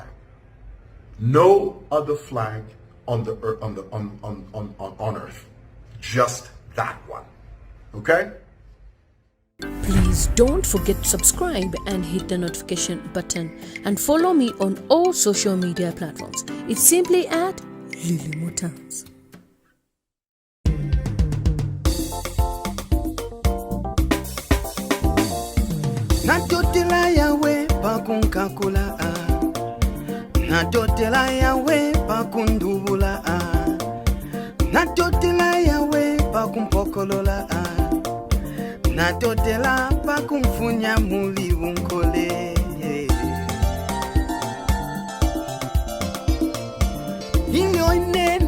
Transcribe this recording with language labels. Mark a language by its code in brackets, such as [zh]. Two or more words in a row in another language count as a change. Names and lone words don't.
[en] No other flag on the earth, on earth, just that one. Okay? Please don't forget to subscribe and hit the notification button and follow me on all social media platforms. It's simply at Lily Motans. [bem] Natotela yawe pakunkakula natotela yawe pakundubula natotela yawe pakumpokolola natotela pakumfunya muli unkole ile